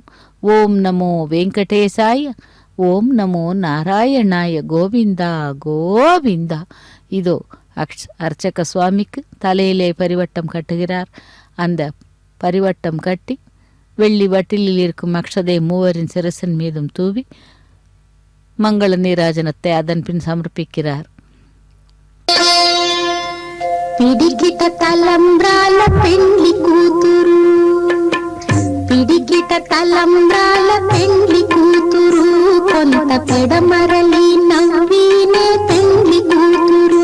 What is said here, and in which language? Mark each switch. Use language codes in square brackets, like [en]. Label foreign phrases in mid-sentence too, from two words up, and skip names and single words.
[sa] ॐ नमो वेङ्कटेशाय, ॐ नमो नारायणाय, गोविन्दा गोविन्दा. [ta] இதோ அர்ச்சக சுவாமிக்கு தலையிலே பரிவட்டம் கட்டுகிறார். அந்த பரிவட்டம் கட்டி வெள்ளி வட்டிலில் இருக்கும் அக்ஷதை மூவரின் சிரசின் மீதும் தூவி மங்கள நீராஜனத்தை அதன் பின் சமர்ப்பிக்கிறார். [te] పిడికిట తలంబ్రాల పెండ్లి కూతురు, పిడికిట తలంబ్రాల పెండ్లి కూతురు, కొంత పెడమరలి నవ్వినే పెండ్లి కూతురు.